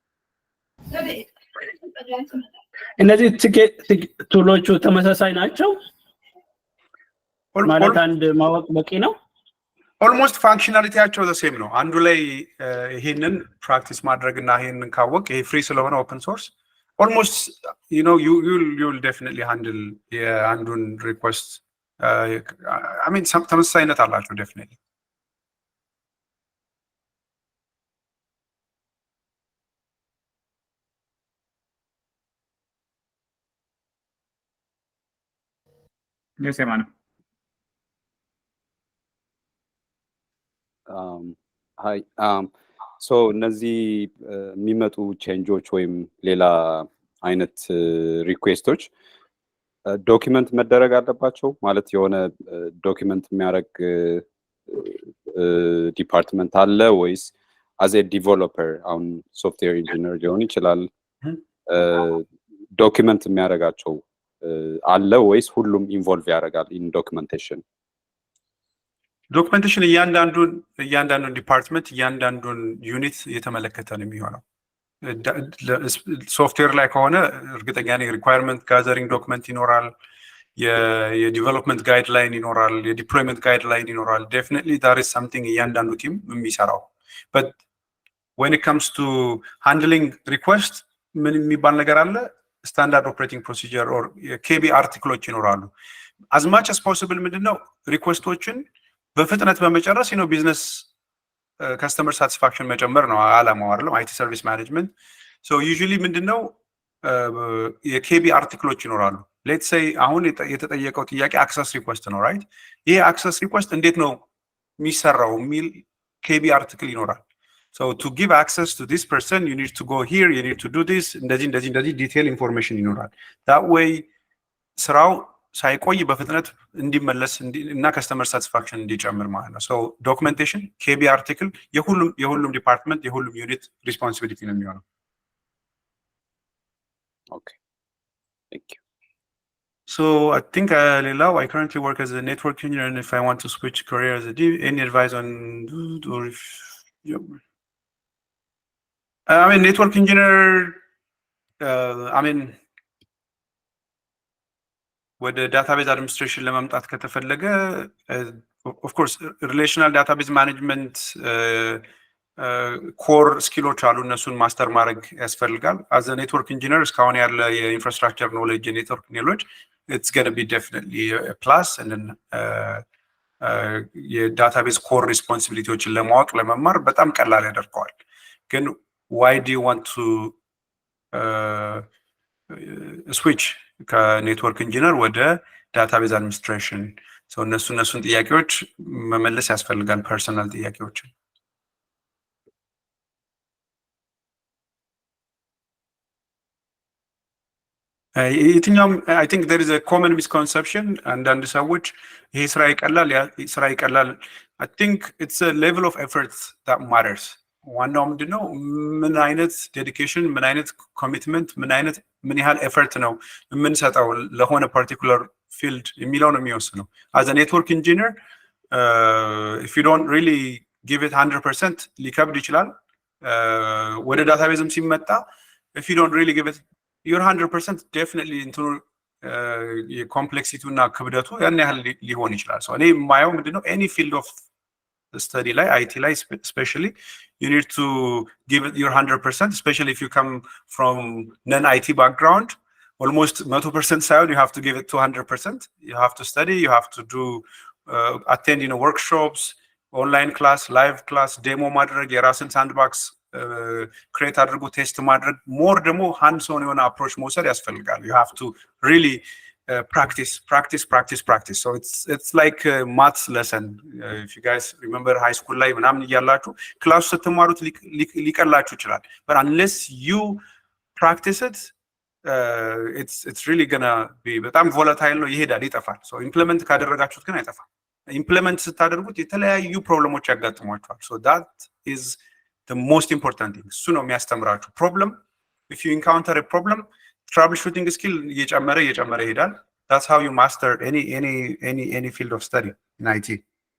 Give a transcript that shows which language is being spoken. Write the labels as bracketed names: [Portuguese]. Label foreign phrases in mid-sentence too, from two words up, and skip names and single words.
[Amharic] እነዚህ ቱሎቹ ተመሳሳይ ናቸው ማለት አንድ ማወቅ በቂ ነው [English] almost functionalityያቸው the same [Amharic] ነው አንዱ ላይ ይሄንን ፕራክቲስ ማድረግና ይሄንን ካወቅ ይሄ ፍሪ ስለሆነ [English] open source almost you know you'll definitely handle [Amharic] የአንዱን [English] request I mean [Amharic] ተመሳሳይነት አላቸው definitely [English] yes Emmanuel hi so [Amharic] እነዚህ የሚመጡ ቼንጆች ወይም ሌላ አይነት ሪኩዌስቶች ዶክመንት መደረግ አለባቸው ማለት የሆነ ዶክመንት የሚያደርግ ዲፓርትመንት አለ ወይስ [English] as a developer [Amharic] አሁን [English] software engineer [Amharic] ሊሆን ይችላል ዶክመንት የሚያደርጋቸው አለ ወይስ ሁሉም ኢንቮልቭ ያደርጋል [English] in documentation [Amharic] ዶክመንቴሽን እያንዳንዱን ዲፓርትመንት እያንዳንዱን ዩኒት የተመለከተ ነው የሚሆነው ሶፍትዌር ላይ ከሆነ እርግጠኛ ነኝ [English] requirement gathering document [Amharic] ይኖራል [English] የdevelopment guideline [Amharic] ይኖራል [English] የdeployment guideline [Amharic] ይኖራል [English] definitely that is something [Amharic] እያንዳንዱ ቲም የሚሰራው [English] but when it comes to handling request [Amharic] ምን የሚባል ነገር አለ [English] standard operating procedure or KB articles [Amharic] ይኖራሉ [English] as much as possible [Amharic] ምንድነው ሪኩዌስቶችን በፍጥነት በመጨረስ ነው [English] business customer [Amharic] satisfaction መጨመር ነው አላማው አይደለም [English] IT service management so usually [Amharic] ምንድነው [English] የKB articles [Amharic] ይኖራሉ [English] let's say [Amharic] አሁን የተጠየቀው ጥያቄ [English] access request ነው right ይሄ access request [Amharic] እንዴት ነው የሚሰራው ሚል [English] KB article ይኖራል so to give access to this person you need to go here you need to do this እንደዚህ detail information ይኖራል that way [Amharic] ስራው ሳይቆይ በፍጥነት እንዲመለስ እና [English] customer satisfaction [Amharic] እንዲጨምር ማለት ነው [English] so documentation KB article [Amharic] የሁሉም ዲፓርትመንት የሁሉም ዩኒት [English] responsibility [Amharic] ነው የሚሆነው [English] okay thank you so I think ሌላው I currently work as a network engineer and if I want to switch career as a any advice on or if I mean network engineer I mean ወደ database administration [Amharic] ለማምጣት ከተፈለገ [English] of course relational database management [Amharic] ኮር ስኪሎች አሉ እነሱን ማስተር ማድረግ ያስፈልጋል [English] as a network engineer [Amharic] እስካሁን ያለ የኢንፍራስትራክቸር ኖሌጅ የኔትወርክ ኖሌጅ [English] it's going to be definitely a plus and then [Amharic] የዳታቤዝ ኮር ሪስፖንሲቢሊቲዎችን ለማወቅ ለመማር በጣም ቀላል ያደርገዋል ግን [English] why do you want to switch ከnetwork engineer [Amharic] ወደ [English] database administration [Amharic] እነሱን ጥያቄዎች መመለስ ያስፈልጋል ፐርሰናል ጥያቄዎች [English] የትኛውም I think there is a common misconception [Amharic] አንዳንድ ሰዎች ይሄ ስራ ይቀላል [English] I think it's a level of effort that matters [Amharic] ዋናው ምንድነው ምን አይነት ዴዲኬሽን ምን አይነት ኮሚትመንት ምን ያህል ኤፈርት ነው የምንሰጠው ለሆነ [English] particular field [Amharic] የሚለው ነው የሚወስነው [English] as a network engineer if you don't really give it 100% [Amharic] ሊከብድ ይችላል ወደ ዳታቤዝም ሲመጣ [English] if you don't really give it your 100% definitely into [Amharic] የኮምፕሌክሲቲው እና ክብደቱ ያን ያህል ሊሆን ይችላል [English] so [Amharic] እኔ የማየው ምንድነው [English] any field of study ላይ IT ላይ especially you need to give it your 100% especially if you come from non-IT background almost 100% ሳይሆን you have to give it 200% you have to study you have to do attend workshops online class live class demo [Amharic] ማድረግ የራስን ሳንድባክስ [English] create [Amharic] አድርጎ ቴስት ማድረግ [English] more ደግሞ hands on የሆነ approach [Amharic] መውሰድ ያስፈልጋል [English] you have to really practice so it's like a maths lesson if you guys remember high school [Amharic] ላይ ምናምን ይያላችሁ ክላስ ስትማሩት ሊቀላችሁ ይችላል [English] but unless you practice it it's really gonna be በጣም volatile [Amharic] ነው ይሄዳል ይጠፋል [English] so implement [Amharic] ካደረጋችሁት ግን አይጠፋም [English] implement [Amharic] ስታደርጉት የተለያዩ ፕሮብለሞች ያጋጥሟችኋል [English] so that is the most important thing [Amharic] እሱ ነው የሚያስተምራችሁ [English] problem if you encounter a problem troubleshooting skill [Amharic] እየጨመረ ይሄዳል [English] that's how you master any field of study in IT